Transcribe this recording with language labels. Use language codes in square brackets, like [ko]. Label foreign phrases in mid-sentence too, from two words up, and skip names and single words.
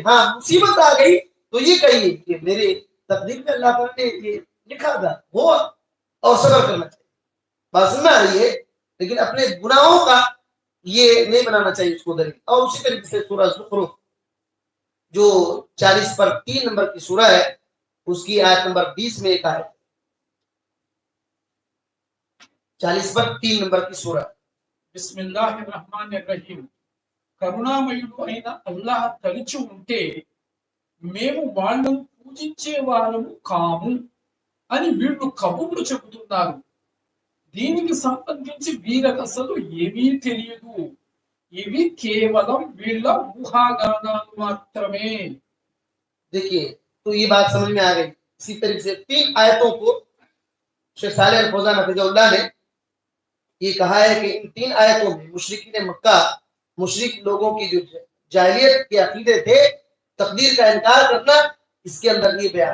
[ur] ہاں مصیبت آ گئی تو یہ کہیے کہ میرے تقدیر میں اللہ تعالیٰ نے یہ لکھا تھا ہوا، اور صبر کرنا چاہیے، بات سننا رہی ہے، لیکن اپنے گناہوں کا یہ نہیں بنانا چاہیے اس کو دلیل. اور اسی طریقے سے سورہ زخرف جو 40 پر 3 نمبر کی سورہ ہے اس کی آیت نمبر 20 میں ایک آیت 40 پر 3 نمبر کی سورہ. [ar] بسم اللہ الرحمن الرحیم. [te] కరుణామయుడు అయిన అల్లాహ్ తలిచి ఉంటే మేము వాళ్ళను పూజించే వాళ్ళము కాము అని వీళ్ళు కబుర్లు చెబుతున్నారు. దీనికి సంబంధించి వీళ్ళకి అసలు ఏమీ తెలియదు, ఇవి కేవలం వీళ్ళ ఊహాగానాలు మాత్రమే. [ur] دیکھیے تو یہ بات سمجھ میں آ گئی. اسی طریقے سے 3 آیتوں کو شیخ صالح الفوزان [ar] حفظہ اللہ [ur] نے یہ کہا ہے کہ ان 3 آیتوں میں مشرکین مکہ، مشرک لوگوں کی جو جاہلیت کے عقیدے تھے، تقدیر کا انکار کرنا، اس کے اندر یہ بیان.